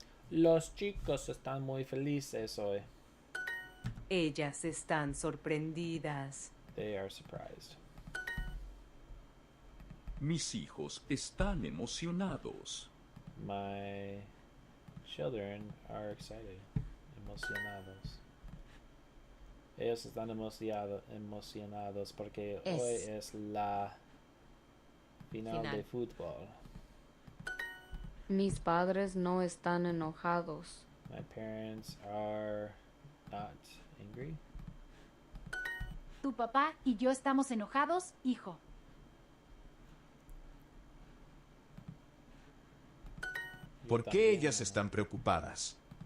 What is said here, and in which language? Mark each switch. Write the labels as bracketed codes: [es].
[es] Los chicos están muy felices hoy. Ellas están sorprendidas. [en] They are surprised. [es] Mis hijos están emocionados. [en] My children are excited. [es] Emocionados. Ellos están emocionados porque hoy es la final de fútbol. Mis padres no están enojados. [en] My parents are not angry. [es] Tu papá y yo estamos enojados, hijo. ¿Por qué ellas están preocupadas?